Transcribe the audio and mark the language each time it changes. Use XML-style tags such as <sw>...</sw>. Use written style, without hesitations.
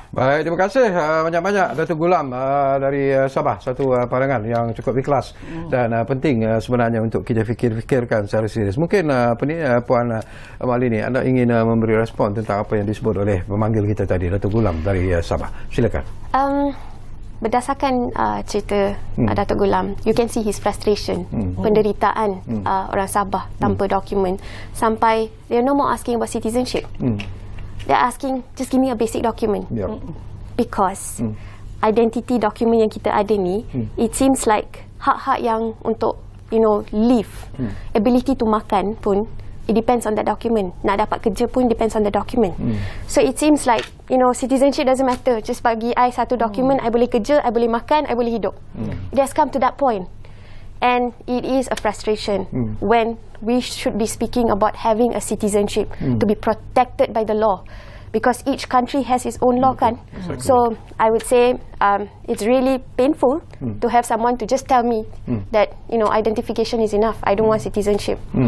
<ms>Baik, terima kasih banyak-banyak Dato' Gulam dari Sabah. Satu pandangan yang cukup ikhlas dan penting sebenarnya untuk kita fikirkan secara serius. Mungkin Puan Malini, anda ingin memberi respon tentang apa yang disebut oleh pemanggil kita tadi, Dato' Gulam dari Sabah. Silakan. Berdasarkan cerita</ms> <en>Dato' Gulam, you can see his frustration,</en> <ms>penderitaan orang Sabah tanpa dokumen, sampai</ms> <en>they're no more asking about citizenship. They're asking, just give me a basic document. Because identity document</en> <ms>yang kita ada ni,</ms> <en>it seems like</en> <ms>hak-hak yang untuk</ms> <en>live, ability to</en> <ms>makan pun,</ms> <en>it depends on that document.</en> <ms>Nak dapat kerja pun</ms> <en>depends on the document. So it seems like, citizenship doesn't matter. Just</en> <ms>bagi I satu document, I boleh kerja, I boleh makan, I boleh hidup.</ms> <en>It has come to that point. And it is a frustration when we should be speaking about having a citizenship to be protected by the law. Because each country has its own law,</en> <ms>kan?</ms> <en>So I would say it's really painful to have someone to just tell me that identification is enough. I don't want citizenship.</en>